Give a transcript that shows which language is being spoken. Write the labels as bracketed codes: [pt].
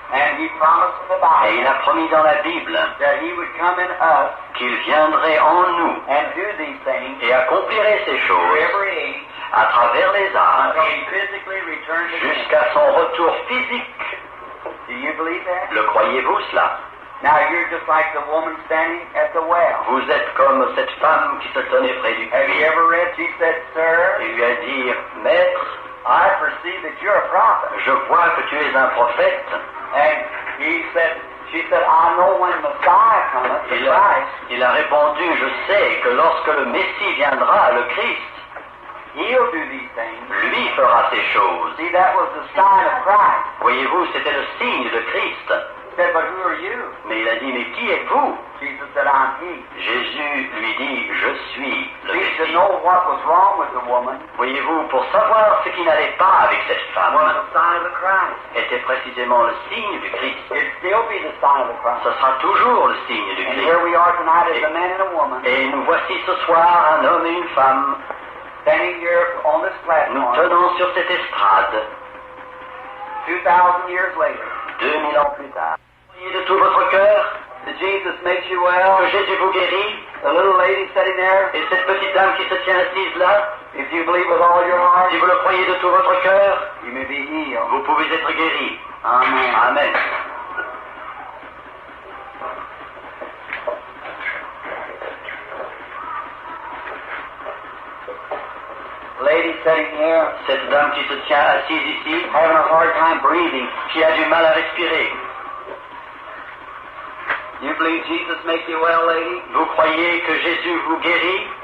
[en] And He promised in the Bible, [fr] et il a promis dans la Bible, [en] that He would come in us, [fr] qu'il viendrait en nous, [en] and do these things, [fr] et accomplirait ces choses, à travers les âges, jusqu'à son retour physique. [en] Do you believe that? [fr] Le croyez-vous cela? [en] Now you're just like the woman standing at the well. [fr] Vous êtes comme cette femme qui se tenait près du puits. [en] Have you ever read? She said, "Sir." [fr] Il lui a dit, Maître, [en] I perceive that you're a prophet. [fr] Je vois que tu es un prophète. [en] And he said, she said, I know when Messiah cometh, the Christ. [fr] Il a répondu, je sais que lorsque le Messie viendra, le Christ, [en] He'll do these things. [fr] Lui fera ces choses. [en] See, that was the sign of Christ. [fr] Voyez-vous, c'était le signe de Christ. [en] He said, but who are you? [fr] Mais il a dit, mais qui êtes-vous? Jesus said, I'm he. Jésus lui dit, je suis le Messie. [en] To know what was wrong with the woman, [fr] voyez-vous, pour savoir ce qui n'allait pas avec cette femme, [en] was the sign of the Christ. [fr] Était précisément le signe du Christ. [en] It'd still be the sign of the Christ. [fr] Ce sera toujours le signe du Christ. [en] And here we are tonight as a man and a woman. [fr] Et nous voici ce soir, un homme et une femme, [en] standing here on this platform, [fr] nous tenons sur cette estrade, [en] 2000 years later, [fr] 2000 ans plus tard. Croyez de tout votre cœur, [en] that Jesus makes you well, [fr] que Jésus vous guérit, [en] The little lady sitting there. [fr] Et cette petite dame qui se tient assise là. [en] If you believe with all your heart. [fr] Si vous le croyez de tout votre cœur. [en] You may be healed. [fr] Vous pouvez être guéri. [en] Amen. Amen. Lady sitting here. [fr] Cette dame qui se tient assise ici. [en] Having a hard time breathing. [fr] Qui a du mal à respirer. [en] You believe Jesus makes you well, lady? [fr] Vous croyez que Jésus vous guérit?